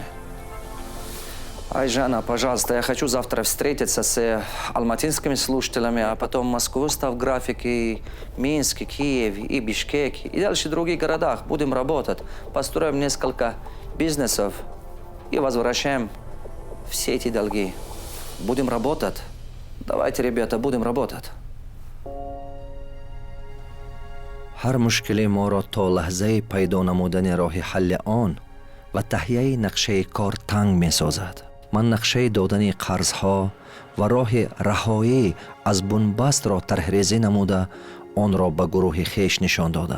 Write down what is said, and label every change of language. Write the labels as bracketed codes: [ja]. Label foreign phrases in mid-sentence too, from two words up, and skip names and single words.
[ru] Айжана, пожалуйста, я хочу завтра встретиться с алматинскими слушателями, а потом Москву став график, и Минск, и Киев, и Бишкек, и дальше в других городах. Будем работать, построим несколько бизнесов и возвращаем все эти долги. Будем работать. Давайте, ребята, будем работать. [tg] ҳар мушкили моро то лаҳзаи пайдо намудани роҳи ҳалли он ва таҳияи нақшаи кор танг месозад. ман нақшаи додани қарзҳо ва роҳи раҳоӣ аз бунбастро тарҳрезӣ намуда онро ба гурӯҳи хеш нишон додам.